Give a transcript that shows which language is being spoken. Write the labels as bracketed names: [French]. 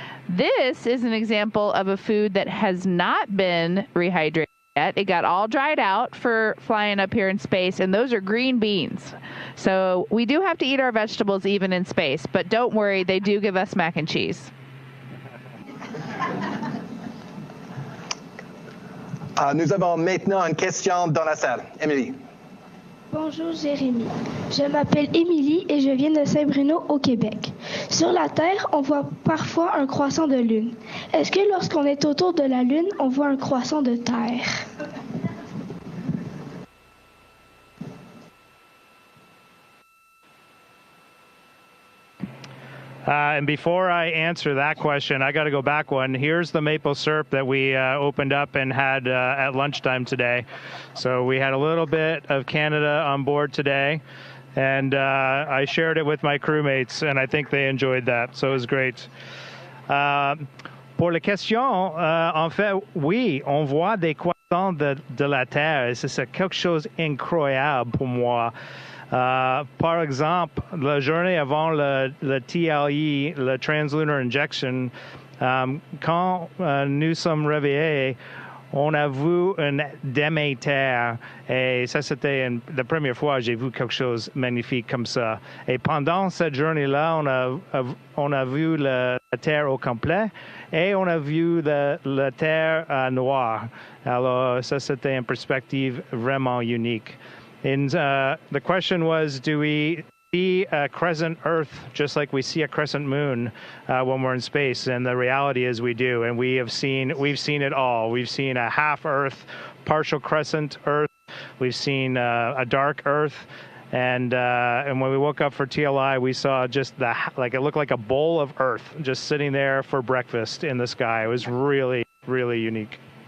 [English] This is an example of a food that has not been rehydrated yet. It got all dried out for flying up here in space, and those are green beans. So we do have to eat our vegetables even in space, but don't worry, they do give us mac and cheese. [French] Nous avons maintenant une question dans la salle. Émilie. Bonjour Jérémy. Je m'appelle Émilie et je viens de Saint-Bruno au Québec. Sur la Terre, on voit parfois un croissant de lune. Est-ce que lorsqu'on est autour de la lune, on voit un croissant de Terre? [English] And before I answer that question, I got to go back one. Here's the maple syrup that we opened up and had at lunchtime today. So we had a little bit of Canada on board today, and I shared it with my crewmates, and I think they enjoyed that. So it was great. [French] Pour les questions, en fait, oui, on voit des croissants de la Terre, et c'est quelque chose d'incroyable pour moi. Par exemple, la journée avant le TLE, le Translunar Injection, quand nous sommes réveillés, on a vu une demi-terre. Et ça, c'était la première fois que j'ai vu quelque chose de magnifique comme ça. Et pendant cette journée-là, on a vu la Terre au complet et on a vu la Terre noire. Alors, ça, c'était une perspective vraiment unique. [English] And the question was, do we see a crescent Earth just like we see a crescent moon when we're in space? And the reality is we do, and we've seen it all. We've seen a half Earth, partial crescent Earth. We've seen a dark Earth, and when we woke up for TLI, we saw just it looked like a bowl of Earth just sitting there for breakfast in the sky. It was really, really unique.